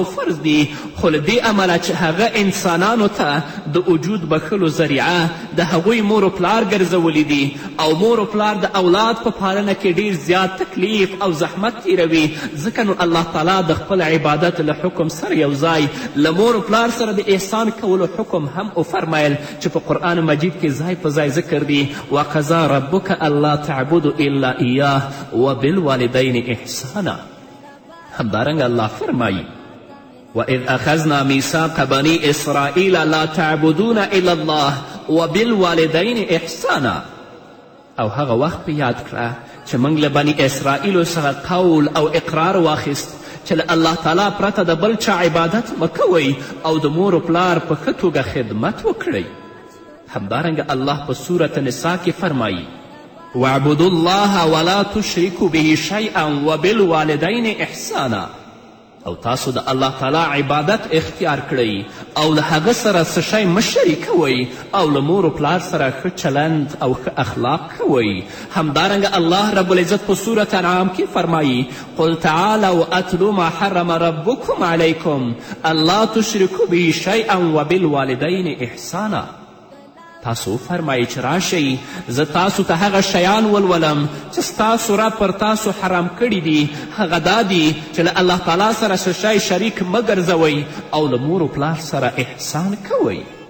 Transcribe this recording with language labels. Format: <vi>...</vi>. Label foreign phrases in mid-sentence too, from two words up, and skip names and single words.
<ps>فرض دي، خو له دې امله چې هغه انسانانو ته د وجود بخښلو ذریعه د هغوی مور و پلار ګرځولی دي او مور و پلار د اولاد په پالنه کې ډیر زیات تکلیف او زحمت تیروي، ځکه نو الله تعالی د خپل عبادت له حکم سره یو ځای له مور و پلار سره د احسان کولو حکم هم وفرمایل چې په قرآن مجید کې ځای په ځای ذکر دي.</ps> <ar>وقضا ربک الله تعبدوا الا ایاه وبالوالدین احسانا.</ar> <ps>همدارنګه الله فرمایي</ps> <ar>وَإِذْ أَخَذْنَا مِيثَاقَ بَنِي إِسْرَائِيلَ لَا تَعْبُدُونَ إِلَّا اللَّهَ وَبِالْوَالِدَيْنِ إِحْسَانًا.</ar> <ps>او هغه وخت په یاد کړه چې موږ له بني اسرائیلو څخه قول او اقرار واخیست چې له الله تعالی پرته د بل چا عبادت مه کوئ او د مور و پلار په ښه توګه خدمت وکړئ. همدارنګه الله په سورة نساء کې فرمایي</ps> <ar>واعبدوا الله ولا تشركوا به شيئا وبالوالدين احسانا.</ar> <ps>او تاسو د الله تعالی عبادت اختیار کړئ او له هغه سره څه شی مه شریکوئ او له مور و پلار سره ښه چلند او ښه اخلاق کوئ. همدارنګه الله رب العزت په سورة انعام کې فرمایي</ps> <ar>قل تعالوا اتلو ما حرم ربکم علیکم الا تشرکوا به شیئا وبالوالدین احسانا.</ar> <ps>تاسو فرمایي چې راشئ زه تاسو ته هغه شیان ولولم چې ستاسو رب پر تاسو حرام کړي دي. هغه دا دي چې له الله تعالی سره څه شی شریک مه ګرځوئ او له مور و پلار سره احسان کوئ.</ps>